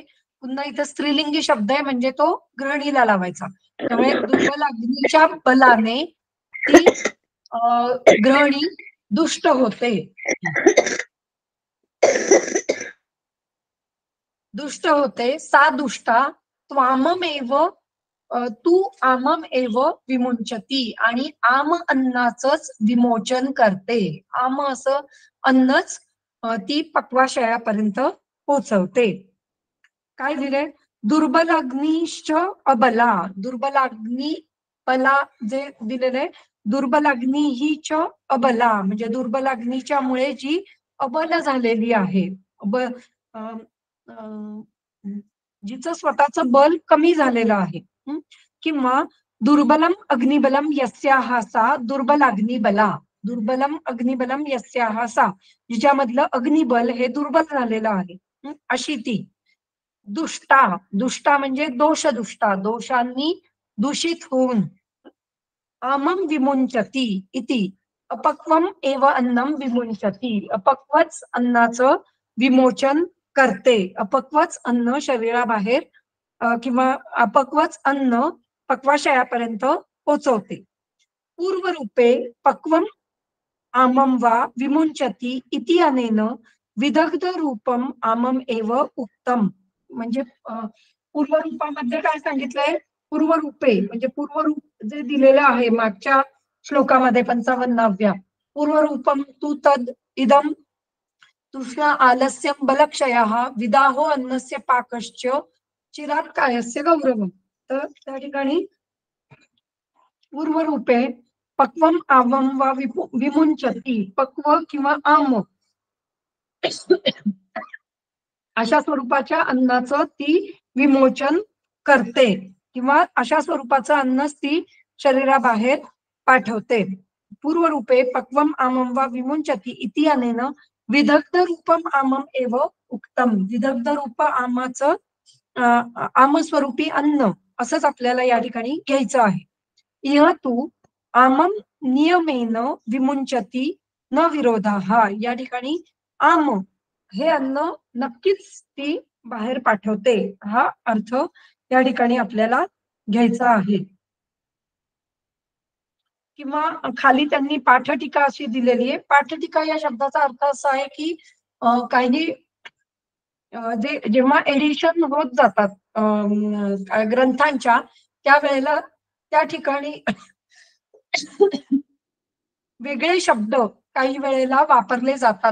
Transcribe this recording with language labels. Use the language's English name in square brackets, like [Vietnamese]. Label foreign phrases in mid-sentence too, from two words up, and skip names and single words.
[Marathi] पुन्हा इथं स्त्रीलिंगी शब्द आहे, म्हणजे तो ग्रहणीला लावायचा. त्यामुळे दुर्बल अग्नीच्या बलाने ती ग्रहणी दुष्ट होते. दुष्ट होते. [Sanskrit] सा दुष्टा त्वाममेव तू आमम एव विमुंचती, [Marathi] आणि आम अन्नाचंच विमोचन करते. आम असं अन्नच ती पक्वाशयापर्यंत पोचवते. काय दिले? [Sanskrit] दुर्बल अग्निश्च अबला. [Marathi] दुर्बल अग्नी बला जे दिलेले, दुर्बल अग्नी ही च अबला, म्हणजे दुर्बल अग्नीच्या मुळे जी अबल झालेली आहे, जिचं स्वतःचं बल कमी झालेलं आहे. [Sanskrit] किंवा दुर्बलम अग्निबलम यस्याहा सा दुर्बल अग्निबला. दुर्बलम अग्निबलम यस्याहा सा, [Marathi] जिच्यामधलं अग्निबल हे दुर्बल झालेलं आहे, अशी ती. दुष्टा, दुष्टा म्हणजे दोष दुष्टा, दोषांनी दूषित होऊन. [Sanskrit] आमम विमुंचती इति अपक्वम एव अन्नम विमुंचती. [Marathi] अपक्वच अन्नाचं विमोचन करते. अपक्वच अन्न शरीराबाहेर किंवा अपक्वच अन्न पक्वाशयापर्यंत पोचवते. [Sanskrit] पूर्वरूपे पक्वम आमम वा विमुंचती इति अनेन विदग्ध रूपम आमम एव उक्तम. [Marathi] म्हणजे पूर्वरूपामध्ये काय सांगितलंय? पूर्वरूपे म्हणजे पूर्वरूप जे दिलेलं आहे मागच्या श्लोकामध्ये 55व्या [Sanskrit] पूर्वरूपम तु तद इदम तृष्णा आलस्यम बलक्षयः विदाहो अन्नस्य पाकश्च चिरात कायस्य गौरवम. [Marathi] तर त्या ठिकाणी [Sanskrit] पूर्वरूपे पक्वम आमम वा विमुंचती, [Marathi] पक्व किंवा आम अशा स्वरूपाच्या अन्नाचं ती विमोचन करते किंवा अशा स्वरूपाचं अन्नच ती शरीराबाहेर पाठवते. [Sanskrit] पूर्वरूपे पक्वम आमम वा विमुंचती इति अनेन विदग्ध रूपम आमम एव उक्तम. [Marathi] विदग्ध रूप आमाचं आमस्वरूपी अन्न असंच आपल्याला या ठिकाणी घ्यायचं आहे. [Sanskrit] इह तू आमम नियमेन विमुंचती न विरोधाः. [Marathi] या ठिकाणी आम हे अन्न नक्कीच ती बाहेर पाठवते हा अर्थ या ठिकाणी आपल्याला घ्यायचा आहे. किंवा खाली त्यांनी पाठटीका अशी दिलेली आहे. पाठटीका या शब्दाचा अर्थ असा आहे की काही जेव्हा एडिशन होत जातात ग्रंथांच्या त्यावेळेला त्या ठिकाणी वेगळे शब्द काही वेळेला वापरले जातात.